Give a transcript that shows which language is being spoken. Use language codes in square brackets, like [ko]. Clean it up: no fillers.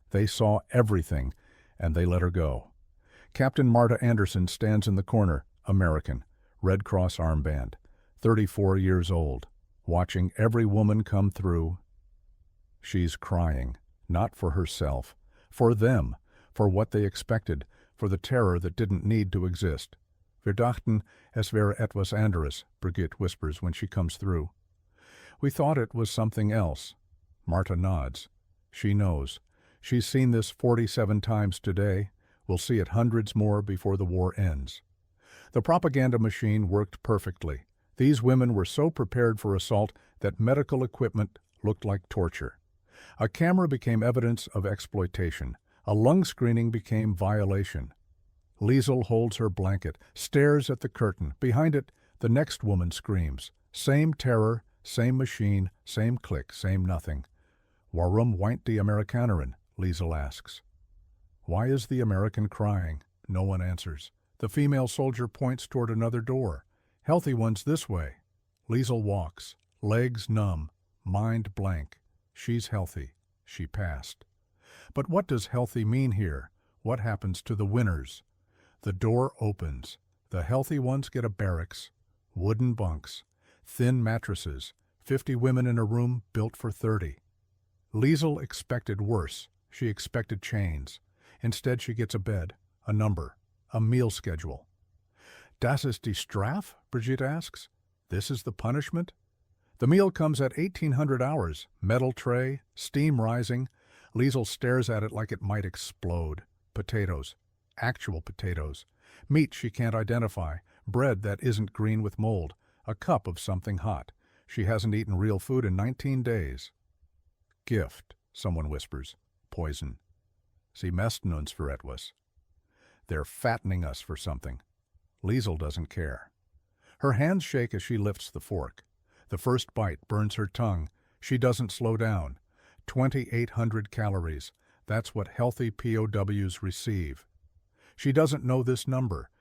[en] They saw everything, and they let her go. Captain Marta Anderson stands in the corner, American, Red Cross armband, 34 years old, watching every woman come through. She's crying, not for herself, for them, for what they expected, for the terror that didn't need to exist. [de] Wir dachten, es wäre etwas anderes, Brigitte [en] whispers when she comes through. We thought it was something else. Marta nods. She knows. She's seen this 47 times today. We'll see it hundreds more before the war ends. The propaganda machine worked perfectly. These women were so prepared for assault that medical equipment looked like torture. A camera became evidence of exploitation. A lung screening became violation. Liesel holds her blanket, stares at the curtain. Behind it, the next woman screams. Same terror, same machine, same click, same nothing. [de] Warum weint die Amerikanerin? [en] Liesel asks. Why is the American crying? No one answers. The female soldier points toward another door. Healthy ones this way. Liesel walks, legs numb, mind blank. She's healthy. She passed. But what does healthy mean here? What happens to the winners? The door opens. The healthy ones get a barracks, wooden bunks, thin mattresses, 50 women in a room built for 30. Liesel expected worse. She expected chains. Instead, she gets a bed, a number, a meal schedule. [de] Das ist die Strafe? [en] Brigitte asks. This is the punishment? The meal comes at 1800 hours, metal tray, steam rising. Liesel stares at it like it might explode. Potatoes. Actual potatoes. Meat she can't identify. Bread that isn't green with mold. A cup of something hot. She hasn't eaten real food in 19 days. Gift, someone whispers. Poison. [de] Sie mästen uns für etwas. [en] They're fattening us for something. Liesel doesn't care. Her hands shake as she lifts the fork. The first bite burns her tongue. She doesn't slow down. 2,800 calories. That's what healthy POWs receive. She doesn't know this number.